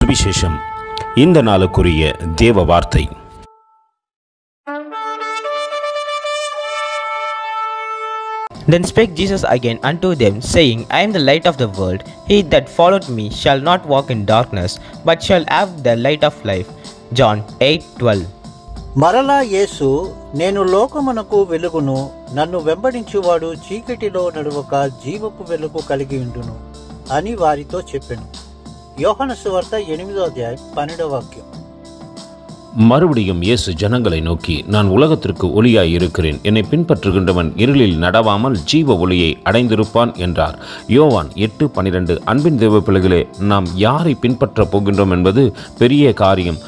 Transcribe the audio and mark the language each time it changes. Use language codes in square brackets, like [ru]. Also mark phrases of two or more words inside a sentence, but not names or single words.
[ta] சுவிசேஷம். இந்த நாளுக்குரிய தேவ வார்த்தை. [en] Then spake Jesus again unto them, saying, I am the light of the world. He that followeth me shall not walk in darkness, but shall have the light of life. John 8:12. [te] మరలా యేసు, నేను లోకమునకు వెలుగును, నన్ను వెంబడించువాడు చీకటిలో నడువక జీవపు వెలుగు కలిగి ఉండును అని వారితో చెప్పెను. యోహాను సువార్త 8వ అధ్యాయం 12వ వాక్యం. [ta] மறுபடியும் இயேசு ஜனங்களை நோக்கி, நான் உலகத்திற்கு ஒளியாய் இருக்கிறேன். என்னை பின்பற்றுகின்றவன் இருளில் நடவாமல் ஜீவ ஒளியை அடைந்திருப்பான் என்றார். யோவான் 8:12. அன்பின் தேவ பிள்ளைகளே, நாம் யாரை பின்பற்றப் போகின்றோம் என்பது பெரிய காரியம்.